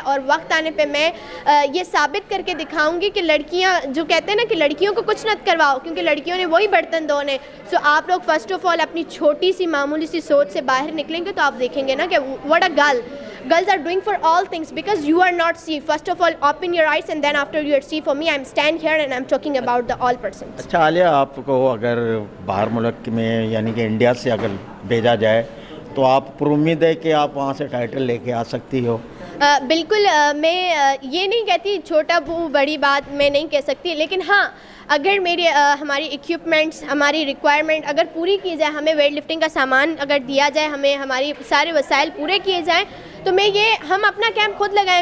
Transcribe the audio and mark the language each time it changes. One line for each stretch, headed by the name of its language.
Urdu: اور وقت آنے پہ میں یہ ثابت کر کے دکھاؤں گی کہ لڑکیاں جو کہتے ہیں نا کہ لڑکیوں کو کچھ نہ کرواؤ کیونکہ لڑکیوں نے وہی برتن دھونے. سو آپ لوگ فرسٹ آف آل اپنی چھوٹی سی معمولی سی سوچ سے باہر نکلیں گے تو آپ دیکھیں گے نا کہ
English: what a girls are doing for all things because you are not see. First of all open your eyes and then after you are see. For me I'm stand here and I'm talking about the all persons.
Urdu: اچھا عالیہ، آپ کو اگر باہر ملک میں یعنی کہ India سے اگر بھیجا جائے تو آپ پر امید ہے کہ آپ وہاں سے ٹائٹل لے کے آ سکتی ہو؟ بالکل میں یہ نہیں کہتی چھوٹا بڑی بات میں نہیں کہہ سکتی، لیکن ہاں اگر ہماری ایکوپمنٹس ہماری ریکوائرمنٹ اگر پوری کی جائے، ہمیں ویٹ لفٹنگ کا سامان اگر دیا جائے، ہمیں ہماری سارے وسائل پورے کیے جائیں، تو ہم اپنا کیمپ خود لگائیں.